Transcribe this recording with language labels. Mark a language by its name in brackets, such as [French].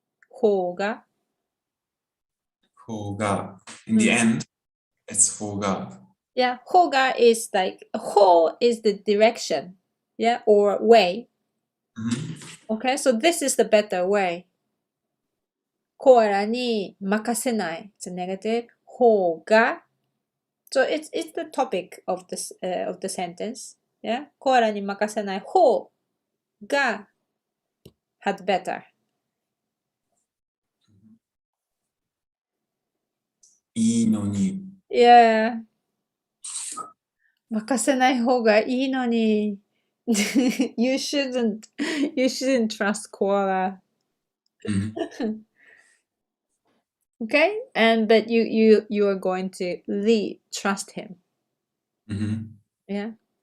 [Japanese] 方が。方が [English] In the end, it's 方が Yeah. 方が is like, 方 is the direction. Yeah. Or way. Okay. So this is the better way. [Japanese] コアラに任せない。 [English] It's a negative. [Japanese] 方が。 [English] So it's the topic of this of the sentence. Yeah. [Japanese] コアラに任せない方が [English] had better. [Japanese] いいのに。 [English] Yeah. [Japanese] 任せない方がいいのに。 [English] you shouldn't trust koala. Okay? And but you are going to trust him. Yeah.